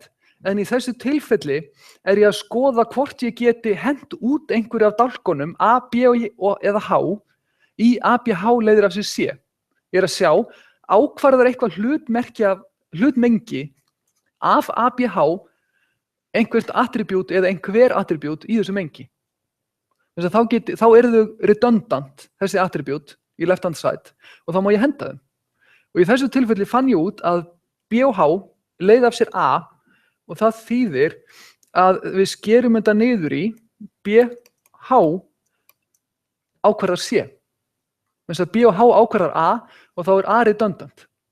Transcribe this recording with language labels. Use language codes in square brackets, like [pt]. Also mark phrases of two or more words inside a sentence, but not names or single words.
[is] En í þessu tilfelli er ég að skoða hvort ég geti hent út einhverju af dálkunum A, B eða H í ABH leiðir af sér C. Ég er að sjá, ákvarðar eitthvað hlutmengi af ABH einhvert attribút eða einhver attribút í þessu mengi. Þess að þá eru þau redundant, þessi attribút, í [en] left hand side [is] og þá má ég henda þeim. Og í þessu tilfelli fann ég út að B og H leiði af sér A og það þýðir að við skerum þetta niður í BH ákvarðar C. Þess að B og H ákvarðar A og þá er A redundant.